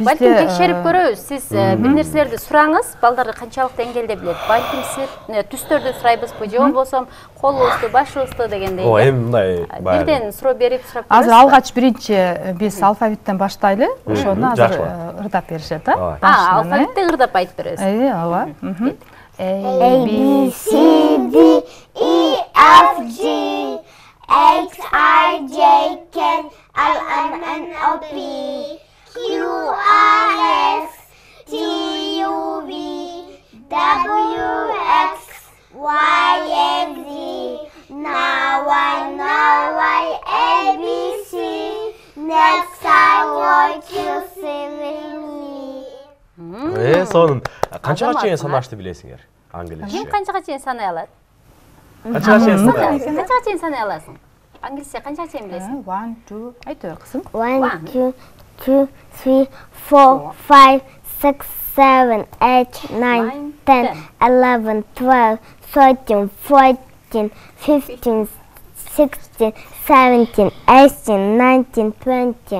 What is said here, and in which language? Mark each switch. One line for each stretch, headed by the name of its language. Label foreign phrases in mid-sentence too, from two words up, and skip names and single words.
Kyrgyz: балким текшерип көрөбүз. Сиз бир нерселерди сураңыз, балдар канчалык деңгээлде билет. Балким сиз түстөрдү сурайбызбы, же болбосо колубузду, башыбызды дегендей. Эми мындай бирден суроо берип сурап көрөбүз. Азыр алгач биринчи биз алфавиттен баштайлы, ошону азыр ырдап беришет, алфавитти ырдап айтып беребиз. Ооба.
English: A, B, C, D, E, F, G, H, I, J, K, L, M, N, O, P, Q, R, S, T, U, V, W, X, Y, Z. Now I, A, B, C. Next I want you to sing me.
Kyrgyz: Сонун канчага чейин санашты билесиңер? Англисче. Ким канчага чейин санай алат? Канчага чейин санай аласың? Англисче канчага чейин билесиң? 1, 2, айт бер кызым. 1, 2, 3, 4, 5, 6, 7, 8, 9, 10, 11, 12, 13, 14, 15, 16, 17, 18, 19, 20.